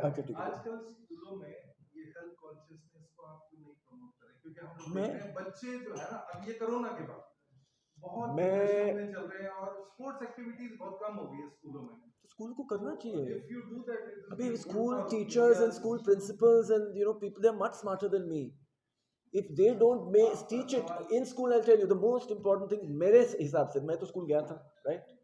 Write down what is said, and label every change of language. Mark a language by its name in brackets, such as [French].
[Hindi] आजकल स्कूलों में ये हेल्थ कॉन्शियसनेस को आप क्यों नहीं प्रमोट करें? क्योंकि हम लोग बच्चे जो है ना, अब ये कोरोना के बाद बहुत डिप्रेशन में चल रहे हैं और स्पोर्ट्स एक्टिविटीज बहुत कम हो गई है स्कूलों में. स्कूल को करना चाहिए. [English] If you do that, [Hindi] अभी [English] School teachers and school principals and people, they are much smarter than me. If they don't teach it in school, I'll tell you the most important thing. [Hindi] मेरे हिसाब से, मैं तो school गया था, right?